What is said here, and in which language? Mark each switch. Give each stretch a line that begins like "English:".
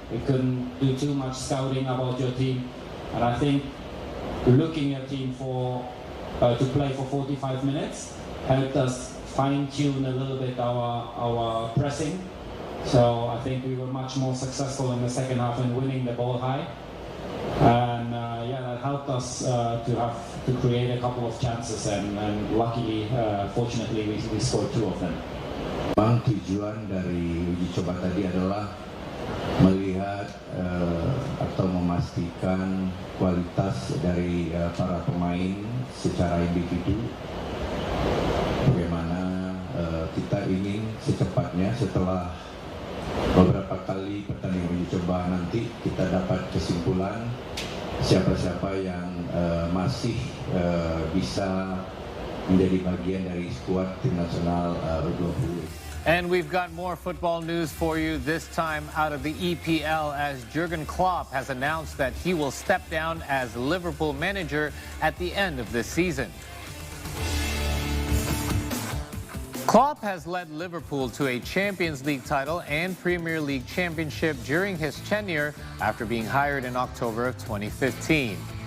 English: We couldn't do too much scouting about your team. And I think looking at team to play for 45 minutes helped us fine-tune a little bit our pressing. So I think we were much more successful in the second half in winning the ball high. And yeah, that helped us to create a couple of chances, and luckily, fortunately, we scored 2 of them.
Indonesian: Memang tujuan dari uji coba tadi adalah melihat atau memastikan kualitas dari para pemain secara individu. Bagaimana kita ingin secepatnya setelah beberapa kali pertandingan uji coba nanti kita dapat kesimpulan siapa-siapa yang masih bisa menjadi bagian dari skuad tim nasional U20.
English: And we've got more football news for you, this time out of the EPL, as Jurgen Klopp has announced that he will step down as Liverpool manager at the end of this season. Klopp has led Liverpool to a Champions League title and Premier League championship during his tenure after being hired in October of 2015.